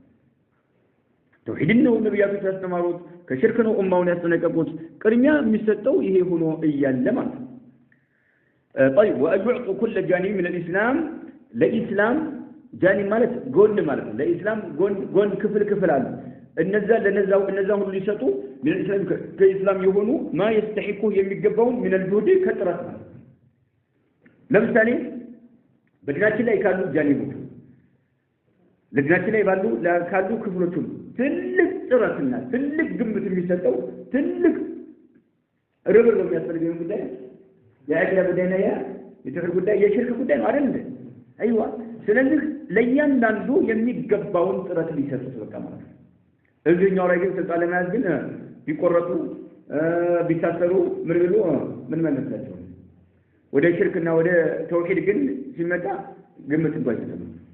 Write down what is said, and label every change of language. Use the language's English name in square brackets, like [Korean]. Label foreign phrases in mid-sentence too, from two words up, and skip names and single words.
[Amharic] ተውሂድን ነው ነብያቶች ያስተማሩት ከሽርክ ነው ኡማውን ያስጠነቀቁት ቅድሚያ የሚሰጠው ይሄ ሆኖ እያለ ማለት ነው [Arabic] طيب واجعوا كل جانب من الاسلام [Amharic] ለኢስላም ጃኒብ ማለት ጎን ማለት ነው ለኢስላም ጎን ክፍል አለ እነዛ ሁሉ ሊሰጡ ከኢስላም የሆኑ [Arabic] ما يستحقه [Amharic] የሚገባው [Arabic] من الجهد [Amharic] ከጥረት ማለት ለምሳሌ በዲናችን ላይ ካሉ ጃኒቦች ለዲናችን ላይ ካሉ ክፍሎች ትልቅ ጥረትና ትልቅ ግምት የሚሰጠው ትልቅ ርብር ነው የሚያስፈልገው ጉዳይ የአቂዳ ጉዳይ ነው የተውሂድ ጉዳይ የሽርክ ጉዳይ ነው አይደል አይዋ ስለዚህ ለእያንዳንዱ የሚገባውን ጥረት ሊሰጡት በቃ ማለት ነው እዚህኛው ላይ ግን ስልጣን ለመያዝ ግን ቢቆረጡ ቢታሰሩ ምን ብሎ ምን መለሳቸው ወደ ሽርክና ወደ ተውሂድ ግን ሲመጣ ግምት አይሰጡም